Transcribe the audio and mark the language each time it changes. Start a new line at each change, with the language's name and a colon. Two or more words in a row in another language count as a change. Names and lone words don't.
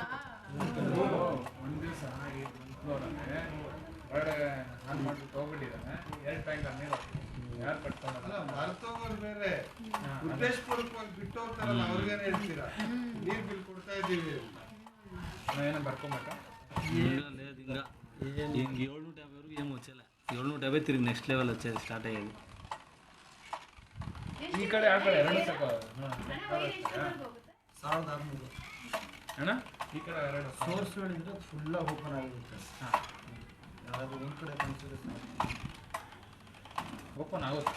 Kannada: ಒಂದು ದಿವಸ ಈ ಫ್ಲೋರಲ್ಲಿ ಹೊರಗಡೆ ಆನ್ ಮಾಡಿಬಿಟ್ಟು ಹೋಗ್ಬಿಟ್ಟಿದ್ದಾನೆ 2 ಟ್ಯಾಂಕರ್ ನೀರು ಯಾರು ಕಟ್ಕೊಂಡಲ್ಲ. ಅಲ್ಲ ಮರ್ತೋಗೋರು ಬೇರೆ ಉದ್ದೇಶಪೂರ್ವಕವಾಗಿ ಬಿಟ್ಟು ಹೋಗ್ತಾರಲ್ಲ ಅವ್ರಿಗೇನು ಹೇಳ್ತೀರಾ ನೀರು ಬಿಲ್ ಕೊಡ್ತಾ ಇದ್ದೀವಿ ಅಂತ. ನಾವೇನೋ ಬರ್ಕೊಬೇಕಾ?
Telugu: లేదు ఇంకా ఇంక 750 వరకు ఏం వచ్చేలే 750 తిరిగి
English: next level
Telugu: వచ్చేది స్టార్ట్ అయ్యేది
Kannada: ಈ ಕಡೆ ಆ ಕಡೆ ಎರಡು ಸಾಕು 1600 ಅಣ್ಣ ಈ ಕಡೆ ಎರಡು ಸೋರ್ಸ್ ಹೇಳಿದ್ರೆ ಫುಲ್ಲಾಗಿ ಓಪನ್ ಆಗಿರುತ್ತೆ. ಹಾಂ ಯಾರಾದ್ರೂ ಒಂದು ಕಡೆ ಕನ್ಸಿಡರ್ ಓಪನ್ ಆಗುತ್ತೆ.